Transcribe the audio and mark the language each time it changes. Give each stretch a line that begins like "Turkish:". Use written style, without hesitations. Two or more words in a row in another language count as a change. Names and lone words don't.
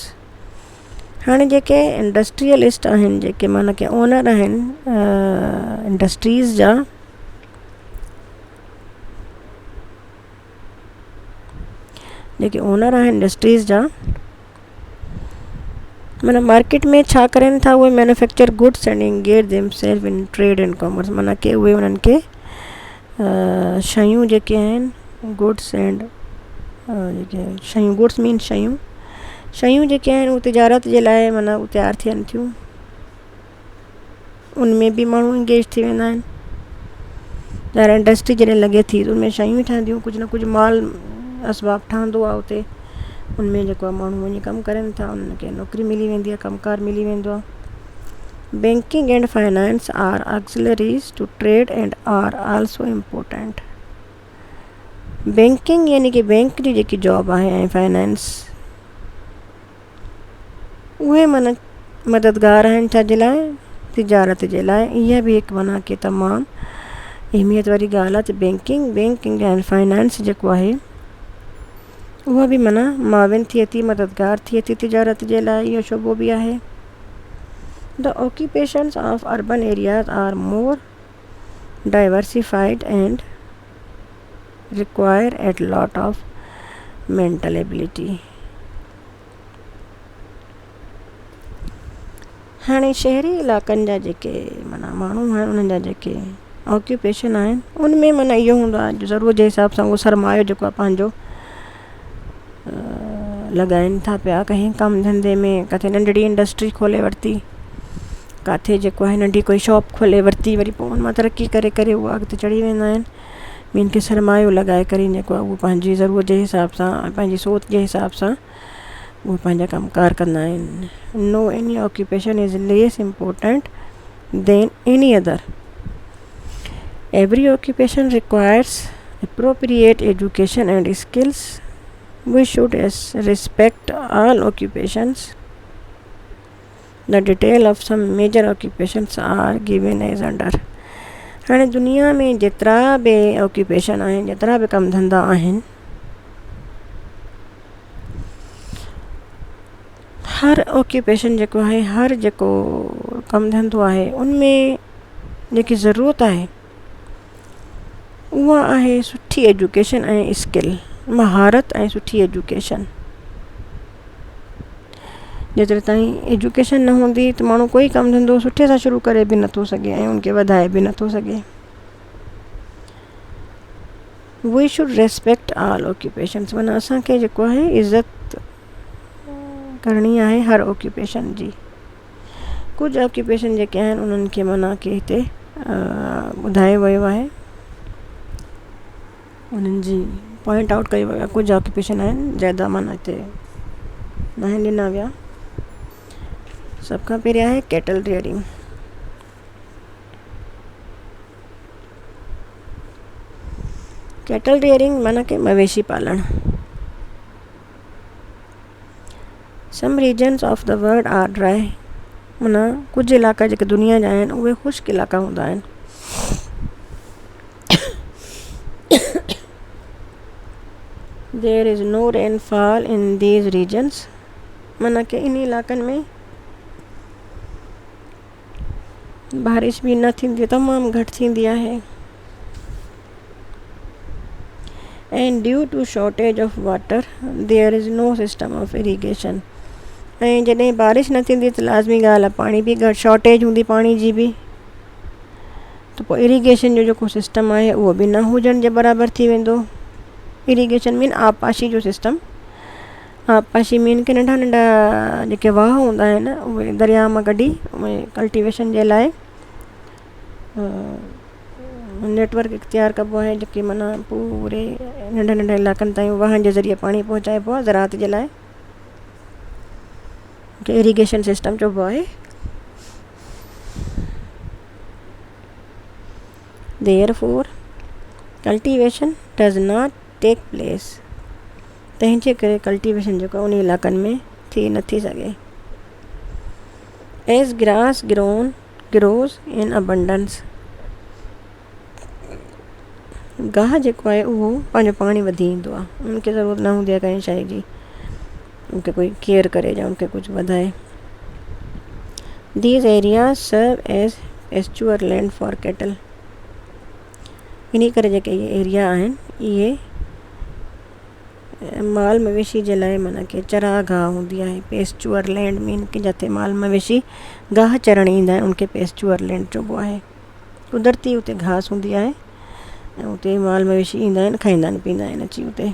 Sindhi: हाणे जेके इंडस्ट्रियलिस्ट आहिनि, जेके माना कि ओनर आहिनि इंडस्ट्रीज़ जा, जेके ओनर आहिनि इंडस्ट्रीज़ जा, माना मार्केट में छा करनि था उहे
English: manufacture goods and engage themselves in trade and commerce,
Sindhi: माना कि उहे उन्हनि खे शयूं जेके आहिनि गुड्स एंड जेके शयूं,
English: goods mean
Sindhi: शयूं जेके आहिनि उहे तिजारत जे लाइ माना उहे तयारु थियनि थियूं। उनमें बि माण्हू इंगेज थी वेंदा आहिनि। ॿाहिरि इंडस्ट्री जॾहिं लॻे थी त उनमें शयूं ठहंदियूं, कुझु न कुझु माल असबाब ठहंदो आहे उते, उनमें जेको आहे माण्हू वञी कमु करनि था, उनखे नौकरी मिली वेंदी आहे, कमकार मिली वेंदो आहे।
English: Banking and finance are auxiliaries to trade and are also important.
Sindhi: बैंकिंग यानी कि बैंक जी जेकी जॉब आहे ऐं फाइनेंस, उहे माना मददगार आहिनि छाजे लाइ, तिजारत जे लाइ। इहा बि हिकु माना कि तमामु अहमियत वारी ॻाल्हि आहे। त
English: banking and finance
Sindhi: जेको आहे उहा बि माना माविन थिए थी, मददगार थिए थी तिजारत जे लाइ, इहो शोबो बि आहे।
English: The occupations of urban areas are more diversified and require a lot of mental ability.
Sindhi: हाणे शहरी इलाइक़नि जा जेके माना माण्हू आहिनि, उन्हनि जा जेके ऑक्यूपेशन आहिनि, उनमें माना इहो हूंदो आहे ज़रूरत जे हिसाब सां उहो सरमायो जेको आहे पंहिंजो लॻाइनि था पिया कंहिं कमु धंधे में। किथे नंढड़ी इंडस्ट्री खोले वरिती, किथे जेको आहे नंढी कोई शॉप खोले वरिती, वरी पोइ उन मां तरक़ी करे करे उहा अॻिते चढ़ी वेंदा आहिनि। ॿियनि खे सरमायो लॻाए करे जेको आहे उहो पंहिंजी ज़रूरत जे हिसाब सां, पंहिंजी सोच जे हिसाब सां उहे पंहिंजा कमकार कंदा आहिनि।
English: No any occupation is less important than any other. Every occupation requires appropriate education and skills. We should respect all occupations. The detail of some major occupations are given as under.
Sindhi: हाणे दुनिया में जेतिरा बि ऑक्यूपेशन आहिनि, जेतिरा बि कमु धंधा आहिनि, हर ऑक्यूपेशन जेको आहे, हर जेको कमु धंधो आहे, उनमें जेकी ज़रूरत आहे उहा आहे सुठी एजुकेशन ऐं स्किल, महारत ऐं सुठी एजुकेशन। जेतिरे ताईं एजुकेशन न हूंदी त माण्हू कोई कमु धंधो सुठे सां शुरू करे बि नथो सघे ऐं उनखे वधाए बि नथो सघे।
English: We should respect all occupations,
Sindhi: माना असांखे जेको आहे इज़त करणी आहे हर ऑक्यूपेशन जी। कुझु ऑक्यूपेशन जेके आहिनि उन्हनि खे माना कि हिते ॿुधायो वियो आहे उन्हनि जी पॉइंट आउट कयो वियो आहे। कुझु ऑक्यूपेशन आहिनि ज़्यादा माना हिते न आहिनि ॾिना विया। सभ खां पहिरियों आहे
English: cattle rearing. cattle rearing
Sindhi: माना कि मवेशी पालण।
English: Some regions of the world are dry,
Sindhi: माना कुझु इलाइक़ा जेके दुनिया जा आहिनि उहे ख़ुश्क इलाइक़ा हूंदा आहिनि।
English: There is no rainfall in these regions,
Sindhi: माना कि इन इलाइक़नि में बारिश बि न थींदी, तमामु घटि थींदी आहे।
English: And due to shortage of water there is no system of irrigation.
Sindhi: ऐं जॾहिं बारिश न थींदी त लाज़मी ॻाल्हि आहे पाणी बि घटि शॉर्टेज हूंदी पाणी जी बि, त पोइ इरीगेशन जो जेको सिस्टम आहे उहो बि न हुजण जे बराबरि थी वेंदो।
English: irrigation mean
Sindhi: आबपाशी जो सिस्टम। आबपाशी मीन कि नंढा नंढा जेके वाह हूंदा आहिनि उहे दरिया मां कढी उहे कल्टीवेशन जे लाइ नेटवर्क इख्तियार कबो आहे, जेके माना पूरे नंढा नंढा इलाइक़नि ताईं वाहन जे ज़रिए पाणी पहुचाइबो आहे ज़राअत जे लाइ, कि
English: irrigation system
Sindhi: चइबो आहे।
English: Therefore, cultivation does not take place,
Sindhi: तंहिंजे करे कल्टीवेशन जेको उन इलाइक़नि में थी नथी सघे।
English: As grass grows in abundance,
Sindhi: गाह जेको आहे उहो पंहिंजो पाणी वधी ईंदो आहे, उनखे ज़रूरत न हूंदी आहे कंहिं शइ जी, उनखे कोई केयर करे या उनखे कुझु वधाए।
English: These areas serve as pasture land for cattle,
Sindhi: इन करे जेके इहे एरिया आहिनि इहे माल मवेशी जे लाइ माना कि चरागाह हूंदी आहे।
English: pasture land mean
Sindhi: कि जिते माल मवेशी गाह चरण ईंदा आहिनि उनखे
English: pasture land
Sindhi: चइबो आहे। कुदरती उते घास हूंदी आहे ऐं उते माल मवेशी ईंदा आहिनि, खाईंदा आहिनि, पीअंदा आहिनि अची उते।